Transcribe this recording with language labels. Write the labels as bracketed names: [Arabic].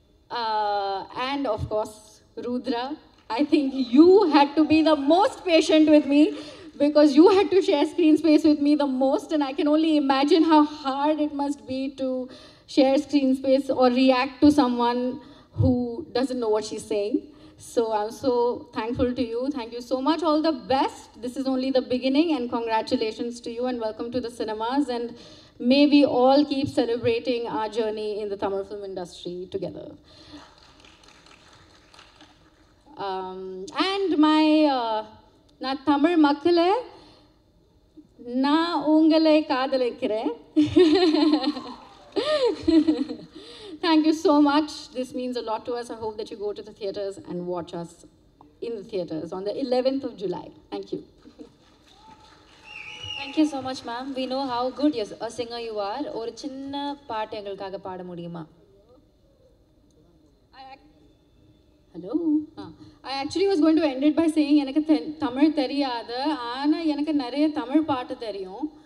[English] And of course, Rudra. I think you had to be the most patient with me because you had to share screen space with me the most, and I can only imagine how hard it must be to share screen space or react to someone who doesn't know what she's saying. So I'm so thankful to you. Thank you so much. All the best. This is only the beginning, and congratulations to you and welcome to the cinemas, and may we all keep celebrating our journey in the Tamil film industry together. [Tamil] And my நான் தமிழ் மக்களே நான் உங்களை காதலிக்கிறேன். [English] Thank you so much. This means a lot to us. I hope that you go to the theaters and watch us in the theaters on the 11th of July. Thank you. Thank you so much, ma'am. We know how good a singer you are. [Tamil] ஒரு சின்ன பாட்டு எங்களுக்காக பாட முடியுமா? [English] Hello. I actually was going to end it by saying [Tamil] எனக்கு தமிழ் தெரியாது, ஆனால் எனக்கு நிறைய தமிழ் பாட்டு தெரியும்.